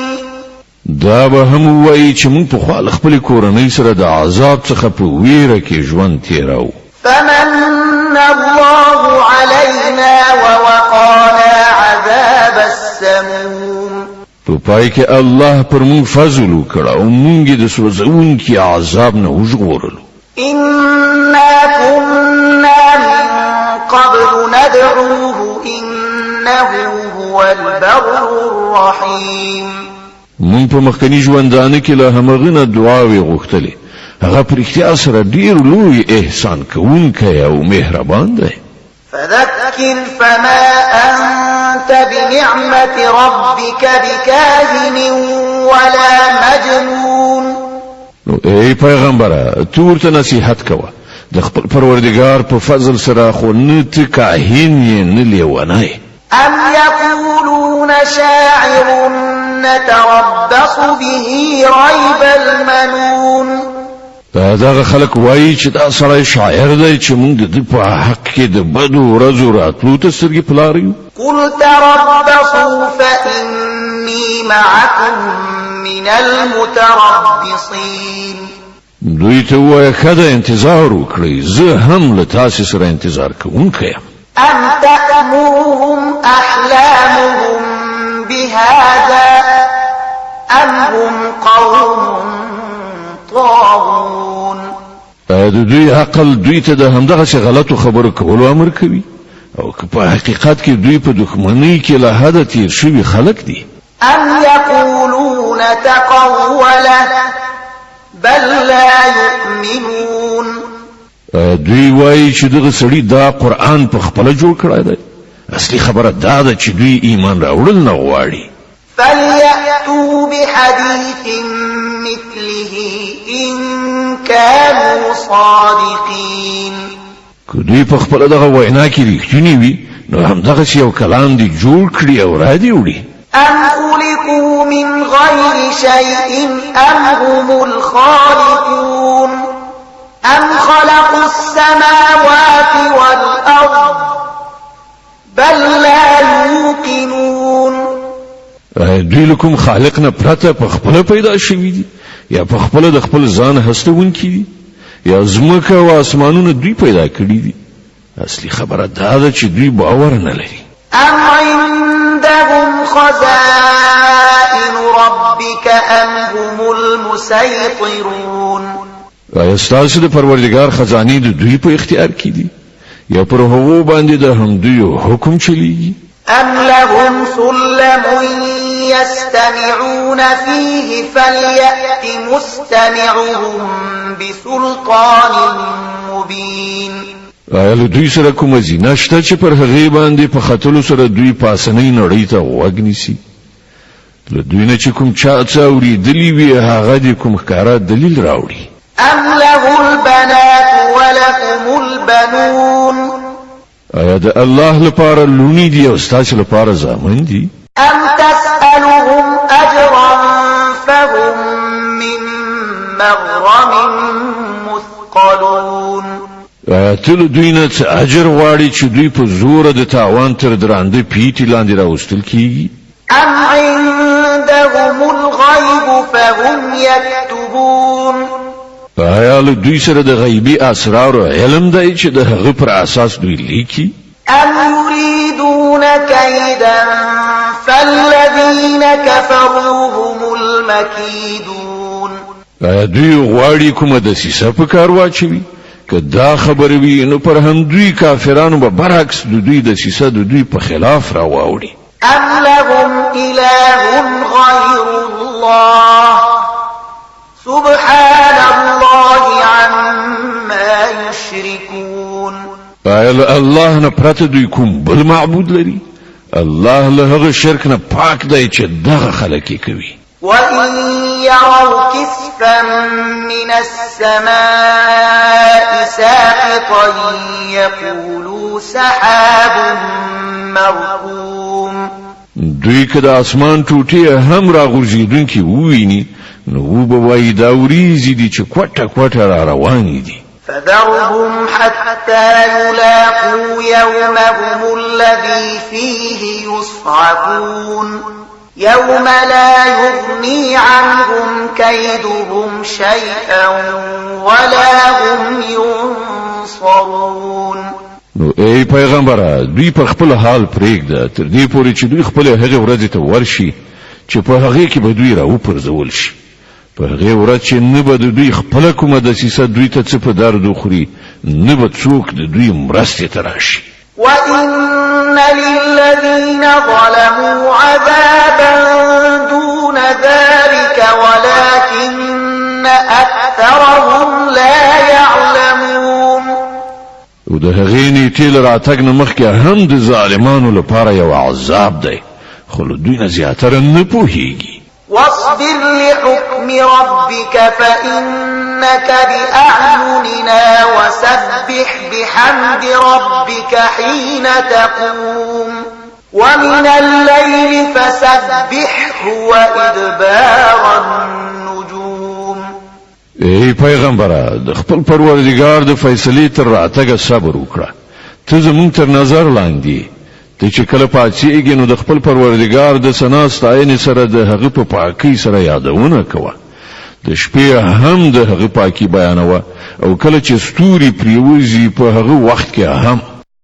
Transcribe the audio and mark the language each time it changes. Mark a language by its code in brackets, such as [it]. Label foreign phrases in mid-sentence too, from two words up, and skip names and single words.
[ps] دا به هم وایي چې موږ پخوا له خپلې کورنۍ سره د عذاب څخه په ویره کې ژوند تېراو. [ar] فمن الله علينا ووقانا عذاب السموم [ps] په پای کې الله پر موږ فضل وکړ او موږ د سوځونکي عذاب نه وژغورلو. [ar] إنا كنا من قبل ندعوه إنه هو البر الرحيم [ps] مونږ په مخکنی ژوندانه کې له همغه نه دعاوې غوښتلې هغه پر اختیار سره ډیر لوی احسان کوونکی او مهربان دی. [ar] فذكر فما أنت بنعمة ربك بكاهن ولا مجنون [ps] نو ای پیغمبره تو ورته نصیحت کوه د خپل پروردگار په فضل سره خو نه ته کاهن یې نه لیونی. [ar] أم يقولون شاعر نتربص به ريب المنون [ps] دغه خلک وایي چې دا سړی شاعر دی چې موږ د په حق کې د بدو ورځو راتلو ته سترګې پلاریو. [ar] قل تربصوا فإني معكم من المتربصين [ps] دوی ته وایه ښه ده انتظار وکړئ زه هم له تاسې سره انتظار کوونکی یم. [ar] أم تأمرهم أحلامهم بهذا أم هم قوم طاغون [ps] د دوی عقل دوی ته د همدغسې غلطو خبرو کولو امر کوي او که په حقیقت کې دوی په دښمنۍ کې له حده تیر شوي خلک دي. [ar] أم يقولون تقوله بل لا يؤمنون [ps] دوی وایي چې دغه سړي دا قرآن په خپله جوړ کړی دی اصلي خبره دا ده چې دوی ایمان راوړل نه غواړي. [ar] فليأتوا بحديث مثله إن كانوا صادقين [ps] که دوی په خپله دغه وینا کې رښتیني وي نو همدغسې یو کلام دي جوړ کړي او را دې وړي. [ar] أم خلقوا من غير شيء أم هم الخالقون أم خلقوا السماوات والأرض بل لا يوقنون [ps] دوی له کوم خالق نه پرته په خپله پیدا شوي دي یا په خپله د خپل ځان هستونکي دي یا ځمکه او اسمانونه دوی پیدا کړي دي. اصلي خبره دا ده چې دوی باور نه لري. [ar] أم عندهم خزائن ربك أم هم المسيطرون [ps] آیا ستاسو د پروردگار خزانې د دوی په اختیار کې دي یا پر هغو باندې د همدوی حکم چلیږي؟ [ar] أم لهم سلم يستمعون فيه فليأت مستمعهم بسلطان مبين [ps] آیا له دوی سره کومه زینه شته چې پر هغې باندې په ختلو سره دوی پاسنۍ نړۍ ته غوږ نیسي؟ له دوی نه چې کوم چا څه اورېدلي وي هغه دې کوم ښکاره دلیل راوړي. [ar] أم له البنات ولكم البنون [ps] آیا د الله لپاره لونی دي او ستاسو لپاره زامن دي؟ [ar] أم تسألهم أجرا فهم من مغرم مثقلون [ps] ته له دوی نه څه اجر غواړي چې دوی په زوره د تاوان تر درانده پیټي لاندې راوستل کیږي؟ [ar] أم عندهم الغيب فهم يكتبون [ps] آیا له دوی سره د غیبي اسرارو علم دی چې د هغه پر اساس دوی لیکي؟ [ar] أم يريدون كيدا فالذين كفروا هم المكيدون [ps] آیا دوی غواړي کومه دسیسه په کار واچوي؟ که دا خبره وي نو پر هم دوی کافرانو به برعکس د دوی دسیسه د دوی په خلاف راواوړي. [ar] أم لهم إله غير الله سبحان الله عما يشركون [ps] آیا الله نه پرته دوی کوم بل معبود لري؟ الله له هغه شرک نه پاک دی چې دغه خلک کوي. [ar] وإن يروا كسفا من السماء ساقطا يقولوا سحاب مركوم [ps] دوی که د اسمان ټوټې هم راغورځېدونکي وویني نو وبه وایي دا وریځې دي چې کوټه کوټه را روانې دي. [ar] فذرهم حتى يلاقوا يومهم الذي فيه يصعقون يوم لا يغني عنهم كيدهم شيئا ولا هم ينصرون. [ps] نو ای پیغمبره دوی په خپل حال پرېږده تر دې پورې چې دوی خپل هغه ورځ ته ورشي چې په هغه کې به دوی راوپرځول شي. په هغه ورځ چې نه به دوی خپل کومه دسیسه دوی ته څه په درد وخوري نه به څوک د دوی مرستې ته راشي. [ar] وإن للذين ظلموا عذابا دون ذلك ولكن أكثرهم لا يعلمون. [ps] او د هغې نیټې له راتګ نه مخکې هم د ظالمانو لپاره یو عذاب دی خو له دوی نه زیاتره نه پوهیږي. [ar] واصبر لحكم ربك فإنك بأعيننا وسبح بحمد ربك حين تقوم ومن الليل فسبحه وإدبار النجوم. [ps] ای پیغمبره د خپل پروردګار د فیصلې تر راتګه صبر وکړه. ته زموږ تر نظر لاندې ته چې کله پاتېږي نو د خپل پروردګار د ثنا ستاینې سره د هغه په پاکۍ سره یادونه کوه. د شپې هم د هغه پاکي بیانوه او کله چې ستوري پریوزي په هغه وخت کې هم